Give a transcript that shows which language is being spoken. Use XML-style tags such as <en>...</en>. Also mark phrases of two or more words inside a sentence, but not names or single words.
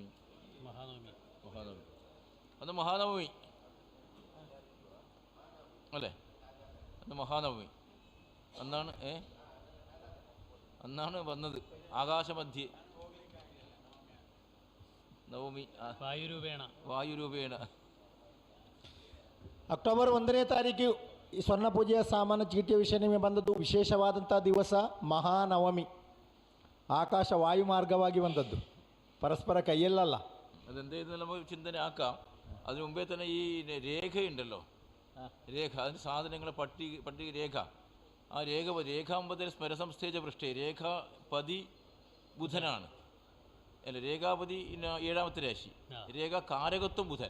<ml>മഹാനവമി. അന്ന് മഹാനവമി അല്ലേ? അന്ന് മഹാനവമി അന്നാണ് വന്നത് ആകാശമധ്യേ നവമി ವಾಯುರೂಪೇಣ.</ml> <kn>ಅಕ್ಟೋಬರ್ 1ನೇ ತಾರೀಕು ಈ ಸ್ವರ್ಣ ಪೂಜೆಯ ಸಾಮಾನ್ಯ ಚೀಟಿಯ ವಿಷಯ ನಿಮಗೆ ಬಂದದ್ದು. ವಿಶೇಷವಾದಂಥ ದಿವಸ ಮಹಾನವಮಿ, ಆಕಾಶ ವಾಯುಮಾರ್ಗವಾಗಿ ಬಂದದ್ದು, ಪರಸ್ಪರ ಕೈಯಲ್ಲಲ್ಲ.</kn> <ml>അതെന്തായിരുന്നു നമുക്ക് ചിന്തന ആക്കാം. അതിനു മുമ്പേ തന്നെ ഈ രേഖയുണ്ടല്ലോ, രേഖ, അതിന് സാധനങ്ങളെ പട്ടിക രേഖ. ആ രേഖാമ്പതിൽ സ്മരസംസ്ഥേജ പൃഷ്ഠേ, രേഖാപതി ബുധനാണ്. അല്ല, രേഖാപതി 7ാമത്തെ രാശി, രേഖാകാരകത്വം ബുധൻ.</ml>